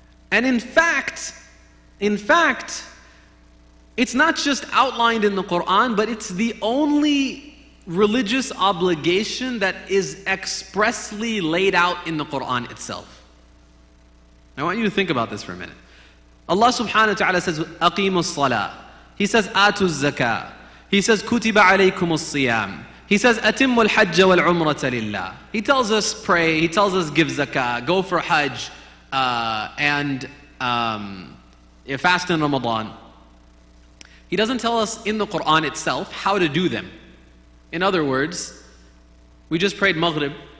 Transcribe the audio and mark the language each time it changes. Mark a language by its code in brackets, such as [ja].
[en] And in fact, it's not just outlined in the Qur'an, but it's the only religious obligation that is expressly laid out in the Qur'an itself. I want you to think about this for a minute. Allah subhanahu wa ta'ala says, [ar] أَقِيمُوا الصَّلَاةِ. [en] He says, [ar] آتُوا الزَّكَاةِ. [en] He says, [ar] كُتِبَ عَلَيْكُمُ الصِّيَامِ. He says, أَتِمُّوا الْحَجَّ وَالْعُمْرَةَ لِلَّهِ. [en] He tells us pray, he tells us give zakah, go for hajj, and fast in Ramadan. He doesn't tell us in the Qur'an itself how to do them. In other words, we just prayed Maghrib.